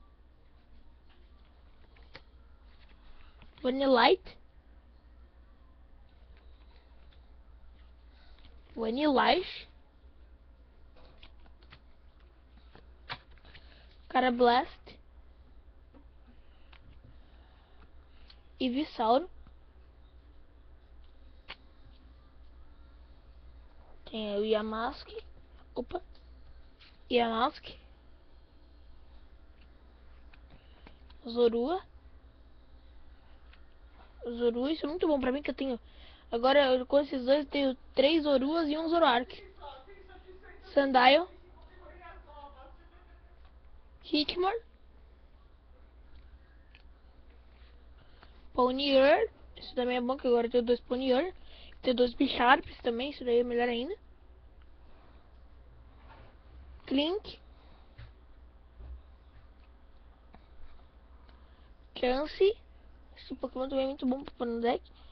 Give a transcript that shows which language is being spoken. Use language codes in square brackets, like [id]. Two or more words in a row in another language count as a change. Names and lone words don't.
[pt] Vanillite. Vanillish. Carablast. Ivysaur. Tem o Yamask. Opa. Yamask. Zorua. Zorua, isso é muito bom pra mim que eu tenho. Agora com esses dois eu tenho 3 Zoruas e um Zoroark. Sandile. Hitmore. Ponier. Isso também é bom que agora eu tenho 2 Ponier. Tenho 2 Bisharps também, isso daí é melhor ainda. Clink. Chance. Esse Pokémon também é muito bom pra pôr no deck.